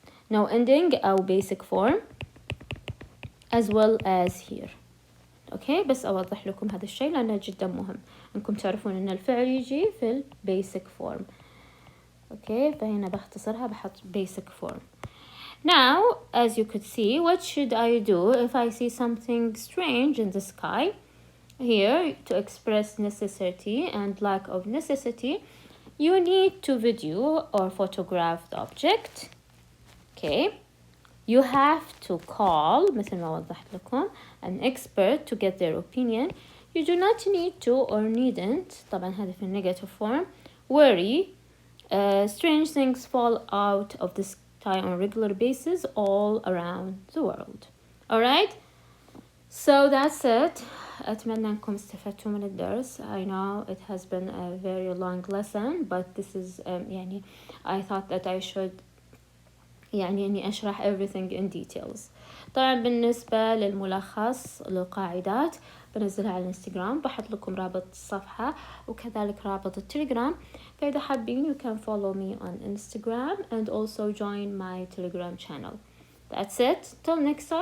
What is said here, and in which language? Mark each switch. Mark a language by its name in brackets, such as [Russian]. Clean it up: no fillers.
[English] No ending أو basic form as well as here. [Arabic] Okay, بس أوضح لكم هذا الشيء لأنه جدا مهم أنكم تعرفون أن الفعل يجي في basic form. [English] Okay, [Arabic] فهنا بختصرها بحط [English] basic form. Now, as you could see, what should I do if I see something strange in the sky? Here, to express necessity and lack of necessity, you need to video or photograph the object. Okay, You have to call [Arabic] مثل ما وضحت لكم [English] an expert to get their opinion. You do not need to or needn't [Arabic] طبعا هذا في [English] negative form. Worry. Strange things fall out of the sky on a regular basis all around the world. Alright? So that's it. [Arabic] أتمنى أنكم استفدتوا من الدرس. [English] I know it has been a very long lesson, but this is يعني I thought that I should [Arabic] يعني إني أشرح [English] everything in details. [Arabic] طبعا بالنسبة للملخص للقاعدات بنزلها على الانستقرام، بحط لكم رابط الصفحة وكذلك رابط التلقرام، فإذا حابين [English] you can follow me on Instagram and also join my Telegram channel. That's it. Till next time.